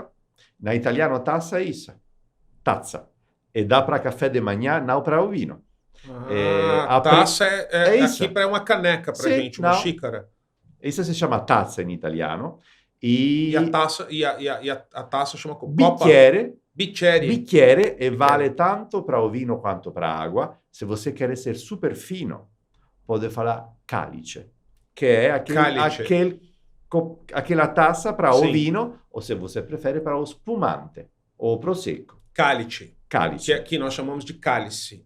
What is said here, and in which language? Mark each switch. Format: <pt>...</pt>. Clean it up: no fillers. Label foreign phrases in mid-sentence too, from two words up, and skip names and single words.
<pt>Na italiano, taça é isso. Tazza. E dá para café de manhã, não para o vinho. A taça é aqui para uma caneca para gente, uma xícara. Isso se chama tazza em italiano. E a taça chama bicchiere. Bicchiere. E vale tanto para o vinho quanto para a água. Se você quer ser super fino, pode falar calice, que é aquela taça para o vinho, ou se você prefere para o spumante ou prosecco. Cálice. Que aqui nós chamamos de cálice.</pt>